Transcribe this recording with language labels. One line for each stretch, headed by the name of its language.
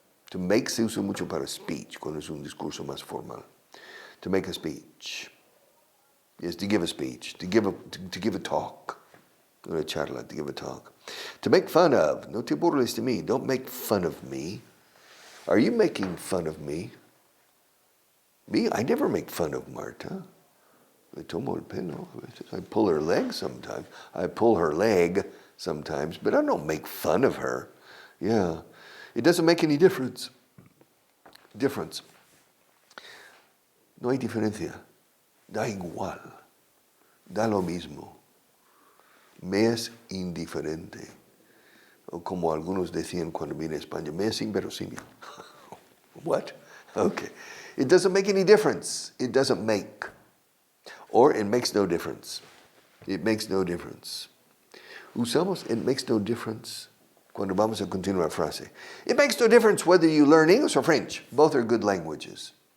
Spanish: To make se usa mucho para speech, cuando es un discurso más formal.
English: To make a speech. Yes, to give a speech, to give a talk.
Spanish: Una charla,
English: to give a talk. To make fun of.
Spanish: No te burles de mí.
English: Don't make fun of me. Are you making fun of me? Me? I never make fun of Marta.
Spanish: Le tomo el pelo.
English: I pull her leg sometimes. But I don't make fun of her. Yeah. It doesn't make any difference.
Spanish: No hay diferencia. Da igual. Da lo mismo. Me es indiferente. O como algunos decían cuando vine a España, me es inverosímil.
English: What? Okay. It doesn't make any difference. It doesn't make. Or it makes no difference. It makes no difference. Usamos it makes no difference
Spanish: cuando vamos a continuar la frase.
English: It makes no difference whether you learn English or French. Both are good languages.